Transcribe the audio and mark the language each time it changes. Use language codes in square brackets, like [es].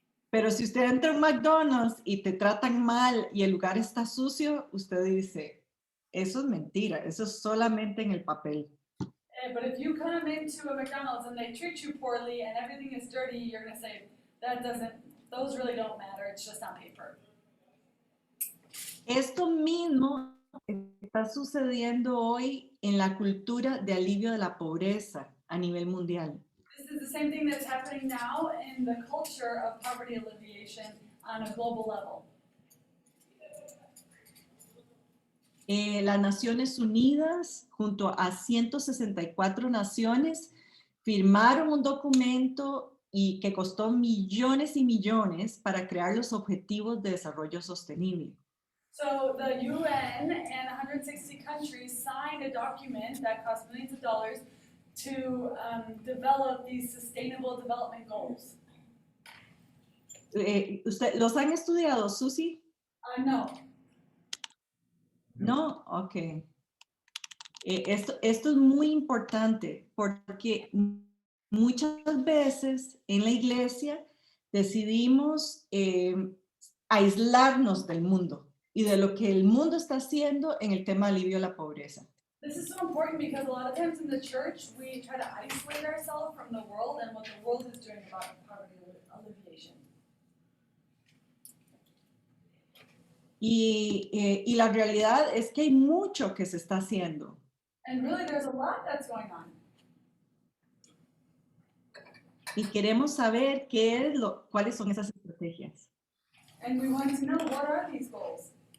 [es] Pero si usted entra a un McDonald's y te tratan mal y el lugar está sucio, usted dice, eso es mentira, eso es solamente en el papel. [en] But if you come into a McDonald's and they treat you poorly and everything is dirty, you're going to say, those really don't matter, it's just on paper. [es] Esto mismo está sucediendo hoy en la cultura de alivio de la pobreza a nivel mundial. [en] This is the same thing that's happening now in the culture of poverty alleviation on a global level. [es] Las Naciones Unidas, junto a 164 naciones, firmaron un documento y que costó millones y millones para crear los Objetivos de Desarrollo Sostenible. [en] So the UN and 160 countries signed a document that cost millions of dollars to develop these sustainable development goals. [es] ¿Los han estudiado, Susi? No. No, ok. Esto es muy importante porque muchas veces en la iglesia decidimos aislarnos del mundo y de lo que el mundo está haciendo en el tema de alivio a la pobreza. [en] This is so important because a lot of times in the church we try to isolate ourselves from the world and what the world is doing about poverty alleviation. [es] Y la realidad es que hay mucho que se está haciendo. [en] And really there's a lot that's going on. [es] Y queremos saber cuáles son esas estrategias. [en] And we want to know, what are these goals?